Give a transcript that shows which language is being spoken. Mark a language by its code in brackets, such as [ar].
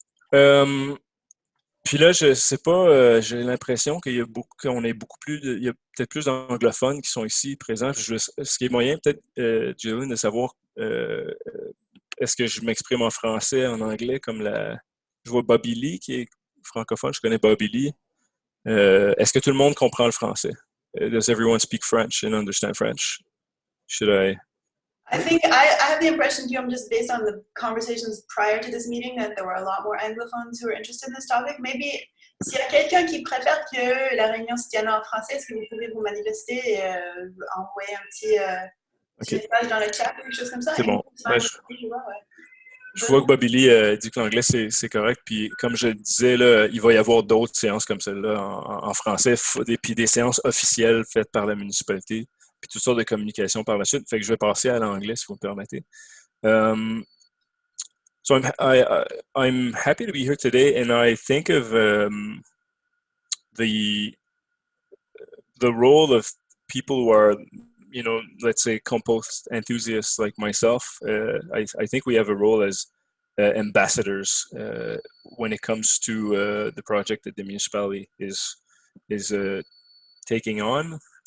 [fr] Puis là, je sais pas, j'ai l'impression qu'il y a qu'on est il y a peut-être plus d'anglophones qui sont ici présents. Ce qui est moyen, peut-être, Jillian, de savoir, est-ce que je m'exprime en français, en anglais, comme je vois Bobby Lee qui est francophone, je connais Bobby Lee. Est-ce que tout le monde comprend le français? [en] Does everyone speak French and understand French? Should I think I have the impression, Guillaume, just based on the conversations prior to this meeting, that there were a lot more anglophones who were interested in this topic. Maybe [fr] s'il y a quelqu'un qui préfère que la réunion se tienne en français, est-ce que vous pouvez vous manifester et envoyer un petit message dans le chat ou quelque chose comme ça? C'est bon. Je vois que Bobby Lee dit que l'anglais, c'est correct. Puis comme je le disais, là, il va y avoir d'autres séances comme celle-là en français, puis des séances officielles faites par la municipalité, puis toutes sortes de communications par la suite. Fait que je vais passer à l'anglais, si vous me permettez. [en] So I'm happy to be here today, and I think of the role of people who are, you know, let's say compost enthusiasts like myself. I think we have a role as ambassadors when it comes to the project that the municipality is taking on.